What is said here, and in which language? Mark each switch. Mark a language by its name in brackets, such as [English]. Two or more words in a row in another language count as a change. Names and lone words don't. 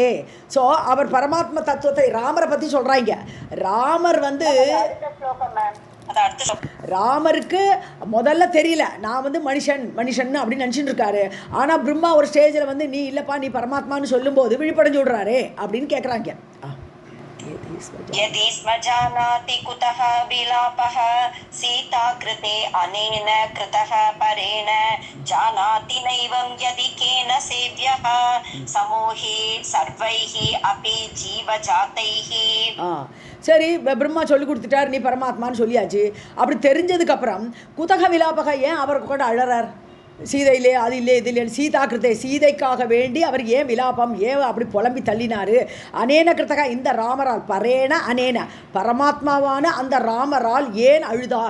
[Tamil] ஸோ அவர் பரமாத்ம தத்துவத்தை ராமரை பற்றி சொல்கிறாங்க. ராமர் வந்து ராமருக்கு முதல்ல தெரியல, நான் வந்து மனுஷன் அப்படின்னு நினச்சிட்டு இருக்காரு. ஆனால் பிரம்மா ஒரு ஸ்டேஜில் வந்து நீ இல்லைப்பா நீ பரமாத்மான்னு சொல்லும்போது விழிப்படைஞ்சு விடுறாரு அப்படின்னு கேட்குறாங்க. [Sanskrit] यदि स्म जानाति कुतः विलापः सीता कृते अनेन कृतः परेण जानाति नैवं यदि केन सेव्यः समूहि सर्वैः अपि जीवजातैः. [Tamil] சரி, பிரம்மா சொல்லி கொடுத்துட்டார் நீ பரமாத்மான்னு சொல்லியாச்சு. அப்படி தெரிஞ்சதுக்கப்புறம் [Sanskrit] कुतः विलापः, [Tamil] ஏன் அவர் கூட அழறார்? சீதையிலே அது இல்லை இது இல்லைன்னு [Sanskrit] सीता कृते, [Tamil] சீதைக்காக வேண்டி அவர் ஏன் விலாபம், ஏன் அப்படி புலம்பி தள்ளினார்? [Sanskrit] अनेन कृतः, [Tamil] இந்த ராமரால், [Sanskrit] परेण अनेन [Tamil] பரமாத்மாவான அந்த ராமரால் ஏன் அழுதார்?